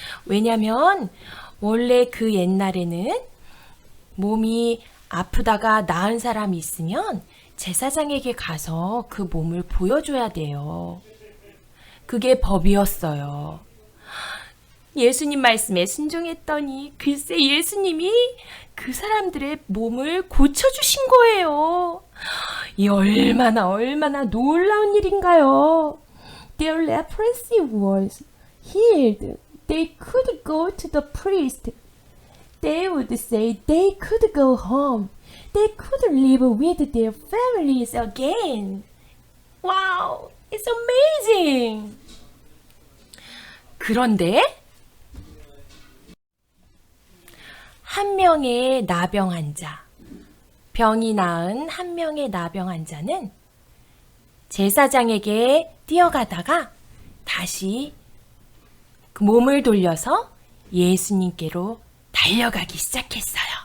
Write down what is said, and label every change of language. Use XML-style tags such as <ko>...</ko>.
<ko>왜냐면 원래 그 옛날에는 몸이 아프다가 나은 사람이 있으면 제사장에게 가서 그 몸을 보여줘야 돼요. 그게 법이었어요. 예수님 말씀에 순종했더니 글쎄 예수님이 그 사람들의 몸을 고쳐주신 거예요. 이 얼마나 놀라운 일인가요?</ko> <en>Their leprosy was healed. They could go to the priest. They would say they could go home. They could live with their families again. Wow, it's amazing.</en> <ko>그런데 한 명의 나병 환자, 병이 나은 한 명의 나병 환자는 제사장에게 뛰어가다가 다시 그 몸을 돌려서 예수님께로 달려가기 시작했어요.</ko>